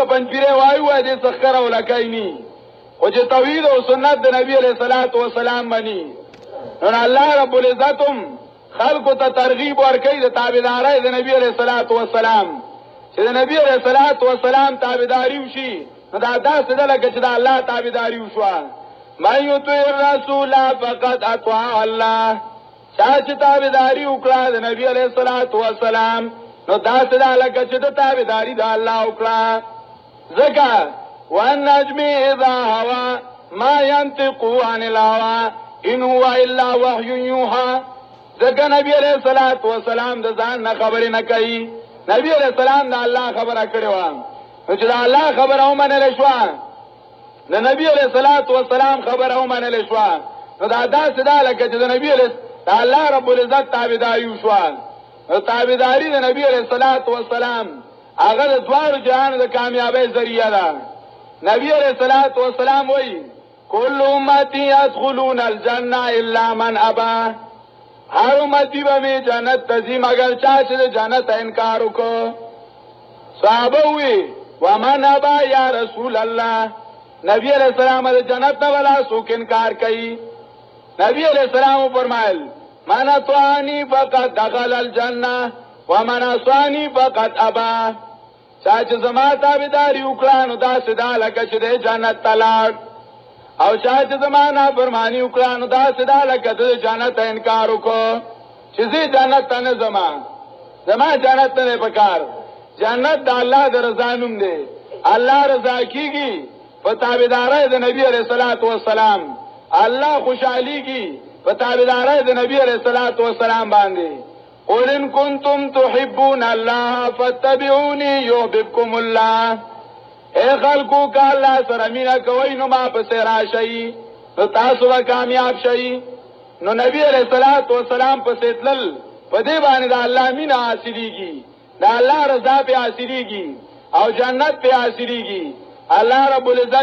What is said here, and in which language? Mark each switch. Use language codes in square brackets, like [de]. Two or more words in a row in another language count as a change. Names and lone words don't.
[ps] پنجپیرې وایو وایه دې څه ښکره ولکۍ ني خو چې توحید او سنت د نبی [ar] علیه الصلاة وسلام [ps] مني نو [ar] الله رب العزت [ps] هم خلکو ته ترغیب ورکوي د تابعدارۍ د نبی [ar] علیه الصلاة وسلام [ps] چې د نبی [ar] علیه الصلاة وسلام [ps] تابعداري وشي نو دا داسې ده لکه چې د الله تابعداري وشوه [ar] من یطیع الرسول فقد اطاع الله [ps] چا چې تابعداري وکړه د نبی [ar] علیه الصلاة وسلام [ps] نو داسې ده لکه چې د تابعداري د الله وکړه ځکه [ar] والنجم اذا هوى ما ينطق عن الهوى ان هو الا وحي يوحى [ps] ځکه نبی [ar] علیه الصلاة وسلام [ps] د ځان نه خبرې نه کوي نبی [ar] علیه السلام [ps] د الله خبره کړې وه نو چې د الله خبره ومنلی شوه د نبی [ar] علیه الصلاة وسلام [ps] خبره ومنلی شوه نو دا داسې ده لکه چې د نبی علیه د [ar] الله رب العزت [ps] تابعداري وشوه نو تابعداري د نبی [ar] علیه الصلاة وسلام [ps] هغه د دواړو جهانو د کامیابۍ ذریعه ده نبی [ar] علیه الصلاة وسلام [ps] وایي [ar] کل امتی یدخلون الجنه الا من ابا [ps] هر امتی به می جنت ته ځي مګر چا چې د جنت انکار وکړو صحابه وی [ar] ومن ابا یا رسول الله [ps] نبی [ar] علیہ السلام [ps] د جنت نه ولا څوک انکار کوي نبی [ar] علیہ السلام [ps] فرمایل [ar] من اطاعنی فقد دخل الجنه ومن عصانی فقد ابا [ps] چا چې زما تابعداري وکړه نو داسې ده لکه چې د جنت ته لاړ او چا چې زما نافرماني وکړه نو داسې ده لکه د جنت انکار وکړو چې زه جنت ته نه ځما جنت ته نه پکار جنت د الله د رضا نوم دی الله رضا کیږي په تابعدارۍ د نبی [ar] علیه الصلاة وسلام [ps] الله خوشحالیږي په تابعدارۍ د نبی [ar] علیه الصلاة وسلام [ps] باندې [ar] قل ان کنتم تحبون الله فاتبعوني يحببكم الله [ps] اے خلقو که اللہ سره مینه کوئ نو ما پسې راشئ نو تاسو به کامیاب شئ نو نبی [ar] علیه الصلاة وسلام [ps] پسې تلل په دې باندې د الله مینه حاصلیږي د الله رضا پې حاصلیږي او جنت پې حاصلیږي [ar] الله رب العزت